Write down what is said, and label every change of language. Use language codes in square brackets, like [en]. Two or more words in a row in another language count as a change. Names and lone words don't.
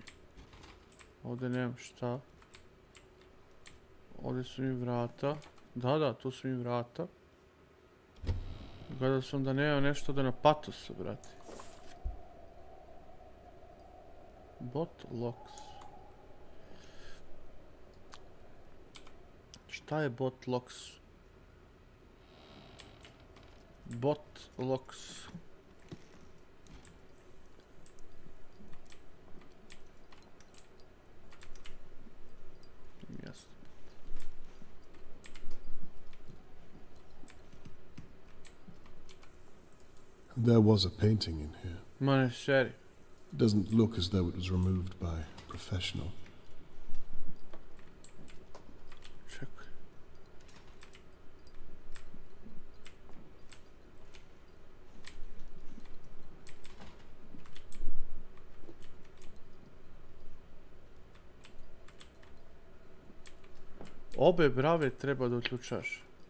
[sr] Ovdje nemam šta. Ovdje su mi vrata. Da, tu su mi vrata. Gledao sam da nema nešto da na patosu, brate. [en] Bot locks. [sr] Šta je [en] bot locks? Bot locks. [sr] Jasno. [en] There was a painting in here. [sr] Ma ne seri. [en] Doesn't look as though it was removed by a professional. [sr] Čekaj. Obe brave treba da uključaš.